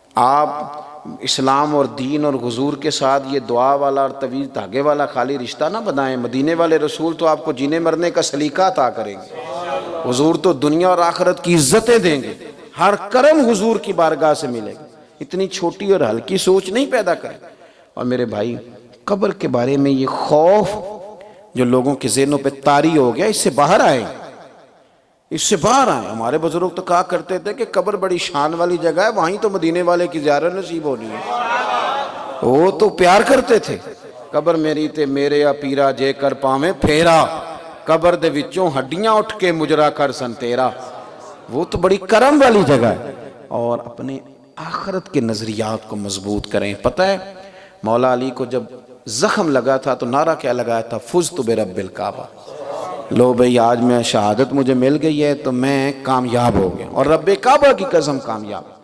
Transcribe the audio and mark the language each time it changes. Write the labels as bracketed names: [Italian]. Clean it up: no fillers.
[Urdu] آپ اسلام اور دین اور حضور کے ساتھ یہ دعا والا اور طویل دھاگے والا خالی رشتہ نہ بنائیں۔ مدینے والے رسول تو آپ کو جینے مرنے کا سلیقہ عطا کریں گے، حضور تو دنیا اور آخرت کی عزتیں دیں گے، ہر کرم حضور کی بارگاہ سے ملے گا۔ اتنی چھوٹی اور ہلکی سوچ نہیں پیدا کریں۔ اور میرے بھائی قبر کے بارے میں یہ خوف جو لوگوں کے ذہنوں پہ طاری ہو گیا، اس سے باہر آئیں، اس سے باہر آئیں۔ ہمارے بزرگ تو کہا کرتے تھے کہ قبر بڑی شان والی جگہ ہے، وہیں تو مدینے والے کی زیارت نصیب ہونی ہے۔ وہ تو پیار کرتے تھے، [Punjabi] قبر میری تے میرے یا پیرا جے کر پاویں پھیرا، قبر دے وچوں ہڈیاں اٹھ کے مجرا کر سن تیرا. [Urdu] وہ تو بڑی کرم والی جگہ ہے. اور اپنے آخرت کے نظریات کو مضبوط کریں. پتہ ہے مولا علی کو جب زخم لگا تھا تو نعرہ کیا لگایا تھا؟ [Arabic] فزت برب الکعبہ. [Urdu] لو بھئی آج میں شہادت مجھے مل گئی ہے تو میں کامیاب ہو گیا، اور رب کعبہ کی قسم کامیاب.